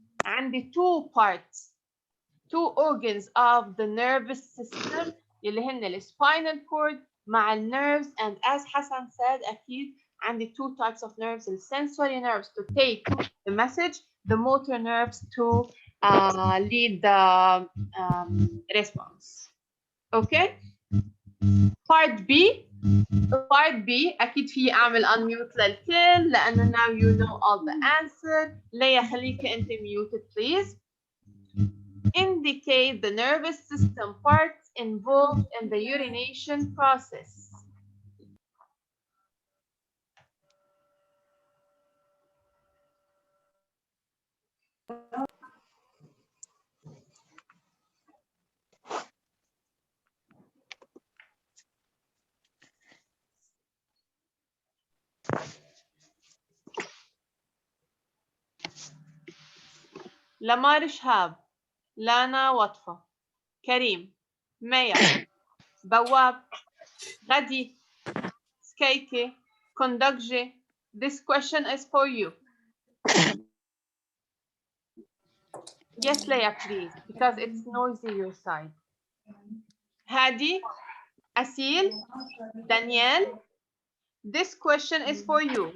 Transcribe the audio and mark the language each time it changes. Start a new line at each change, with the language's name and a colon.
English: And the two parts, two organs of the nervous system
Arabic: اللي هن ال
English: spinal cord مع nerves, and as Hassan said
Arabic: أكيد عندي
English: two types of nerves, the sensory nerves to take the message, the motor nerves to lead the response. Okay? Part B. Part B
Arabic: أكيد في أعمل
English: unmute
Arabic: للكل لأنه
English: now you know all the answer.
Arabic: ليا خليكي أنت
English: muted please. Indicate the nervous system parts involved in the urination process.
Arabic: لمار شهاب، لانا وطفة، كريم، ميا، بواب، غدي، سكيكي، كوندكجي.
English: This question is for you. Yes, Leia, please, because it's noisy your side. Hadi, Asil, Danielle, this question is for you.